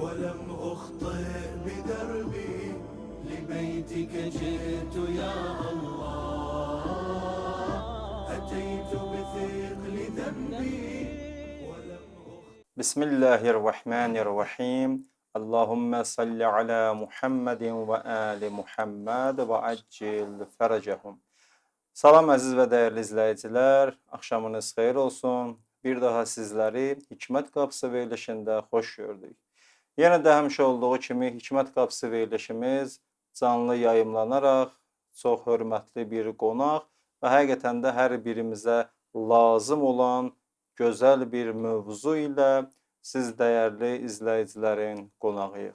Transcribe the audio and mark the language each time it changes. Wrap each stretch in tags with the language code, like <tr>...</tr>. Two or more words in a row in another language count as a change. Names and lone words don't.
<ar>ولم أخطئ بدربي لبيتك جئت يا الله أتيت بثقل ذنبي ولم أخطئ. بسم الله الرحمن الرحيم. اللهم صل على محمد وآل محمد وعجل فرجهم.</ar> <az>Salam əziz və dəyərli izləyicilər, axşamınız xeyir olsun. Bir daha sizləri Hikmət Qapısı verilişində xoş gördük. Yenə də həmişə olduğu kimi Hikmət Qapısı verilişimiz canlı yayımlanaraq çox hörmətli bir qonaq və həqiqətən də hər birimizə lazım olan gözəl bir mövzu ilə siz dəyərli izləyicilərin qonağıyıq.</az>